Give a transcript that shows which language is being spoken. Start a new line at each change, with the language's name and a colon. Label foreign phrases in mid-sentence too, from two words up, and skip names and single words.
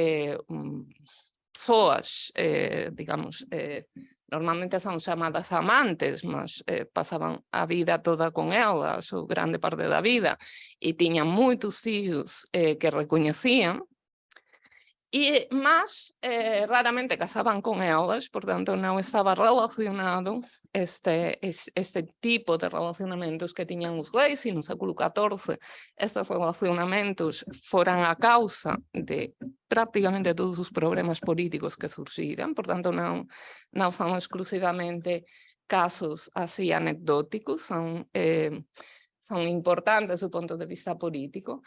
Portuguese: pessoas, digamos, normalmente são chamadas amantes, mas passavam a vida toda com elas, ou grande parte da vida, e tinham muitos filhos que reconheciam.
Galician: Mas raramente casaban con elas, portanto non estaba relacionado este tipo de relacionamentos que tiñan os reis, e no século XIV estes relacionamentos foran a causa de prácticamente todos os problemas políticos que surxiran, portanto non son exclusivamente casos así anecdóticos, son importantes do ponto de vista político.